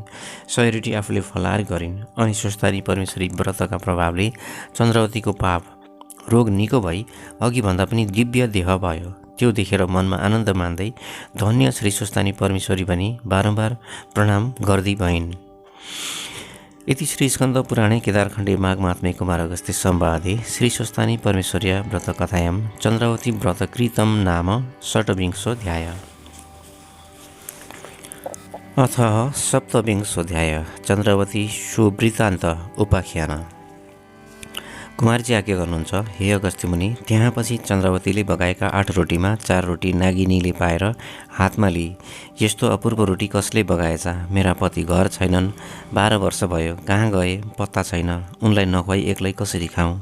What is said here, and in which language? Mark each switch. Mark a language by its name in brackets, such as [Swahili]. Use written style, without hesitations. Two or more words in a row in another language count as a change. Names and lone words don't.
[Nepali] 100 रोटी आफूले फलाहार गरिन्। अनि स्वस्थानी परमेश्वरी व्रतका प्रभावले चन्द्रवतीको पाप रोग निको भई अघि भन्दा पनि दिव्य देह भयो। त्यो देखेर मनमा आनन्द मान्दै धन्य श्री स्वस्थानी परमेश्वरी भनी बारम्बार प्रणाम गर्दै भइन्। [Sanskrit] इति श्री स्कन्द पुराणे केदारखण्डे माघ महात्म्ये कुमार अगस्त्य संवादे श्री स्वस्थानी परमेश्वर्या व्रत कथायां चन्द्रवती व्रतकृतं नाम षट्विंशोऽध्याय। अथ सप्तविंशोऽध्याय। चन्द्रवती सुवृत्तान्त उपाख्यान। [Nepali] कुमारजी आज्ञा गर्नुहुन्छ, हे अगस्त्य मुनि, त्यहाँ पछि चन्द्रवतीले बगाएका 8 रोटीमा 4 रोटी नागिनीले पाएर हातमा लिई, यस्तो अपूर्व रोटी कसले बगाएछ? मेरा पति घर छैनन्, 12 वर्ष भयो, कहाँ गए पत्ता छैन, उनलाई नखुवाई एक्लै कसरी खाऊँ?